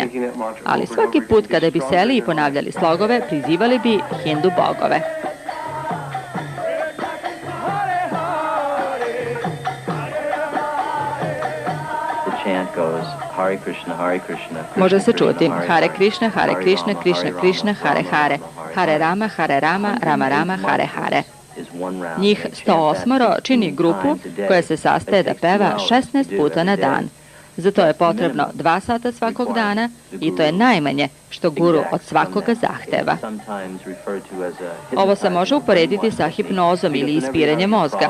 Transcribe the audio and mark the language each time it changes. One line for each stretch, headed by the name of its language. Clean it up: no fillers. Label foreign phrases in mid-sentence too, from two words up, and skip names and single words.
Serbian: Ali svaki put kada bi seli i ponavljali slogove, prizivali bi hindu bogove. Može se čuti Hare Krishna, Hare Krishna, Krishna Krishna, Hare Hare, Hare Rama, Hare Rama, Rama Rama, Hare Hare. Njih 108 čini grupu koja se sastaje da peva 16 puta na dan. Za to je potrebno 2 sata svakog dana i to je najmanje što guru od svakoga zahteva. Ovo se može uporediti sa hipnozom ili ispiranjem mozga.